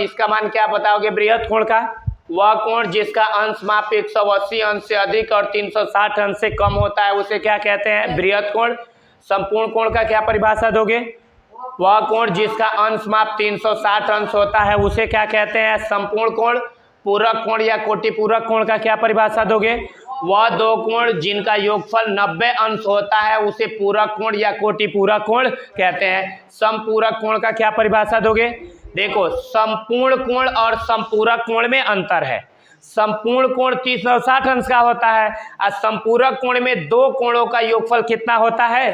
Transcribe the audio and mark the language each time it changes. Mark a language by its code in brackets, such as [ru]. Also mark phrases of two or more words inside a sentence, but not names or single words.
[hi] इसका मान क्या बताओगे बृहद कोण का? वह कोण जिसका अंश माप 180 अंश से अधिक और 360 अंश से कम होता है, उसे क्या कहते हैं? बृहद कोण। संपूर्ण कोण का क्या परिभाषा दोगे? वह कोण जिसका अंश माप 360 अंश होता है, उसे क्या कहते हैं? संपूर्ण कोण। पूरक कोण या कोटिपूरक कोण का क्या परिभाषा दोगे? वह दो कोण जिनका योगफल 90 अंश होता है, उसे पूरक कोण या कोटिपूरक कोण कहते हैं। समपूरक कोण का क्या परिभाषा दोगे? देखो, संपूर्ण कोण और संपूरक कोण में अंतर है। संपूर्ण कोण 360 अंश का होता है और संपूरक कोण में दो कोणों का योगफल कितना होता है?